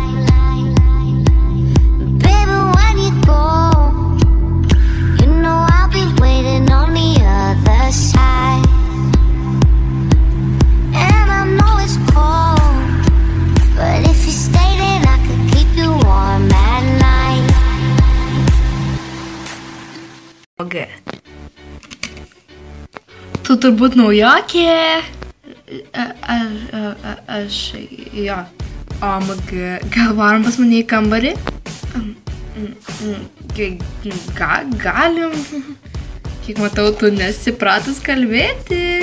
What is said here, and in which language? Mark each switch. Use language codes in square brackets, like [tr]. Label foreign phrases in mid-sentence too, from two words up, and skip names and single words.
[en] Baby, when you go, you know I'll be waiting on the other side. And I know it's cold, but if you stay then I could keep you warm at night. OMG. [lt] Tu turbūt naujokė. Aš, jo. [en] OMG. [lt] Gal varom pas mane į kambarį? Galim. Kiek matau, tu nesipratus kalbėti.